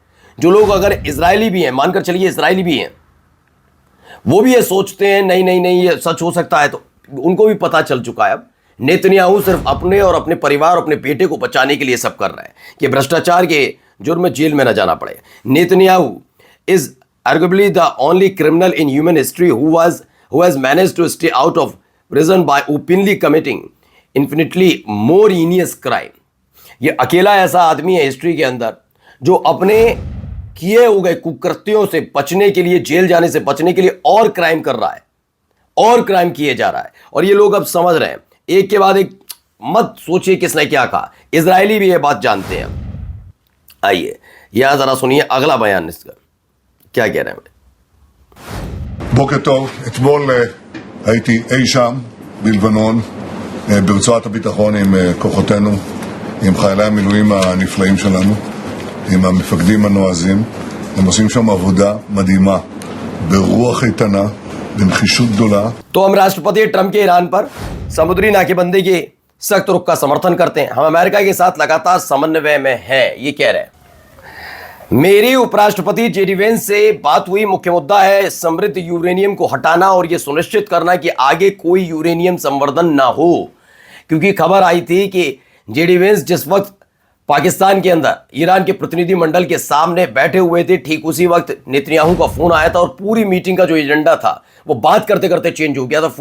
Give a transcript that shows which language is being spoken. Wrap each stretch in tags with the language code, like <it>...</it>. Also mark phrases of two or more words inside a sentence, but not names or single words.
<hi>जो लोग अगर इजरायली भी हैं, मानकर चलिए इजरायली भी हैं, वो भी ये सोचते हैं नहीं नहीं नहीं ये सच हो सकता है, तो उनको भी पता चल चुका है अब नेतन्याहू सिर्फ अपने और अपने परिवार और अपने बेटे को बचाने के लिए सब कर रहा है कि भ्रष्टाचार के जुर्म में जेल में न जाना पड़े।</hi> <en>नेतन्याहू इज arguably the only criminal in human history who has managed to stay out of prison by openly committing infinitely more heinous crime।</en> <hi>ये अकेला ऐसा आदमी है हिस्ट्री के अंदर जो अपने किए हुए कुकृत्यों से बचने के लिए, जेल जाने से बचने के लिए और क्राइम कर रहा है, और क्राइम किए जा रहा है। और ये लोग अब समझ रहे हैं, एक के बाद एक। मत सोचिए किसने क्या कहा, इजरायली भी ये बात जानते हैं। आइए यहां जरा सुनिए अगला बयान इसका क्या कह रहे हैं।</hi> <he>בוקר טוב, אתמול הייתי אי שם בלבנון, ברצועת הביטחון עם כוחותינו, עם חיילי המילואים הנפלאים שלנו, עם המפקדים הנועזים. הם עושים שם עבודה מדהימה, ברוח איתנה, בנחישות גדולה।</he> <hi>तो हम राष्ट्रपति ट्रंप के ईरान पर समुद्री नाकेबंदी के सख्त रुख का समर्थन करते हैं। हम अमेरिका के साथ लगातार समन्वय में हैं, ये कह रहे हैं। मेरी उपराष्ट्रपति जेडी वेंस से बात हुई। मुख्य मुद्दा है समृद्ध यूरेनियम को हटाना और यह सुनिश्चित करना कि आगे कोई यूरेनियम संवर्धन ना हो, क्योंकि खबर आई थी कि जेडी वेंस जिस वक्त पाकिस्तान के अंदर ईरान के प्रतिनिधि मंडल के सामने बैठे हुए थे, ठीक उसी वक्त नेतन्याहू का फोन आया था और पूरी मीटिंग का जो एजेंडा था वो बात करते करते चेंज हो गया था।</hi>